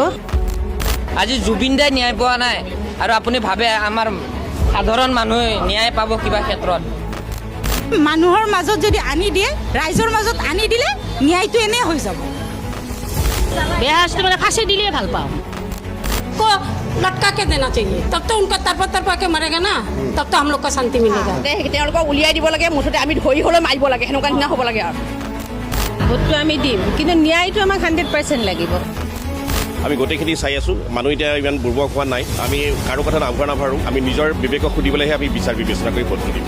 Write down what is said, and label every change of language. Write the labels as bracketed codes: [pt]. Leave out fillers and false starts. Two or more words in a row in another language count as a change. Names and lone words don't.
[as] আজি জুবিন দাই ন্যায় পোৱা নাই আৰু আপুনি ভাবে আমাৰ সাধাৰণ মানুহে ন্যায় পাব কিবা ক্ষেত্ৰত? মানুহৰ মাজত যদি আনি দিয়ে, ৰাইজৰ মাজত আনি দিলে ন্যায়টো এনে হৈ যাব। বেয়া শাস্তি মানে ফাঁসি দিলে ভাল পাওঁ। [hi] को लटका के देना चाहिए, तब तो उनका तरफा के मरेगा ना, तब तो हम लोग का शांति मिलेगा। [as] তেওঁলোকক উলিয়াই দিব লাগে, মুঠতে আমি ধৰি হ'লে মাৰিব লাগে, সেনেকুৱা নিচিনা হ'ব লাগে। আৰু ভোটটো আমি দিম, কিন্তু ন্যায়টো আমাক 100% লাগিব। আমি গোটেইখিনি চাই আছোঁ, মানুহ এতিয়া ইমান বুৰ্বক হোৱা নাই। আমি কাৰো কথা নাভাৰোঁ, আমি নিজৰ বিবেকক সুধিবলৈহে আমি বিচাৰ বিবেচনা কৰি ভোটটো দিম।